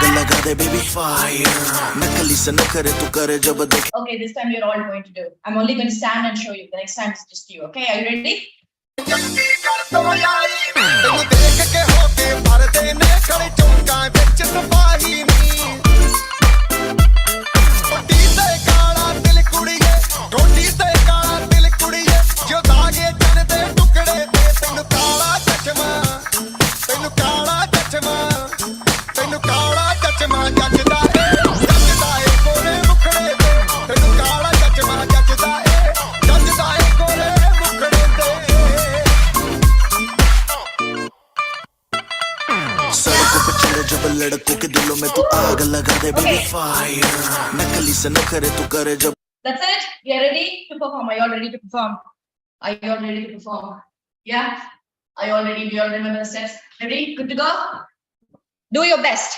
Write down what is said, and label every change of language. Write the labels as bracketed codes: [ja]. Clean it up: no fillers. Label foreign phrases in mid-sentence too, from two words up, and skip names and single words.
[hi] लगा दे [en] baby fire [hi] नकली से न करे तू करे जब देखे. [en] Okay, this time you're all going to do. I'm only going to stand and show you. The next time it's just you. Okay, are you ready? [pa] ਤੈਨੂੰ ਦੇਖ ਕੇ ਹੋ ਕੇ ਭਰਦੇ ਨੇ ਖੜੇ ਚੌਂਕਾਂ ਵਿੱਚ ਸਿਪਾਹੀ ਨੀ ਟੋਟੀ ਤੇ ਕਾਲਾ ਦਿਲ ਕੁੜੀਏ ਟੋਟੀ ਤੇ ਕਾਲਾ ਦਿਲ ਕੁੜੀਏ ਜੋ ਦਾਗੇ ਜਨ ਦੇ ਟੁਕੜੇ ਤੇ ਤੈਨੂੰ ਕਾਲਾ ਚਸ਼ਮਾ ਤੈਨੂੰ ਕਾਲਾ ਚਸ਼ਮਾ ਤੈਨੂੰ ਕਾਲਾ ਚਸ਼ਮਾ ਜੱਜਦਾ ਏ ਗੋਰੇ ਮੁਖੜੇ ਤੇ ਤੈਨੂੰ ਕਾਲਾ ਚਸ਼ਮਾ ਜੱਜਦਾ ਏ ਗੋਰੇ ਮੁਖੜੇ ਤੇ [hi] सड़कों पे चले जब लड़कों के दिलों में तू आग लगा दे [en] baby fire [hi] नकली से न करे तू करे जब. [en] That's it. You're ready to perform. Are you all ready to perform? Are you all ready to perform? Yeah? Are you all ready? Do you all remember the steps? Ready? Good to go? Do your best.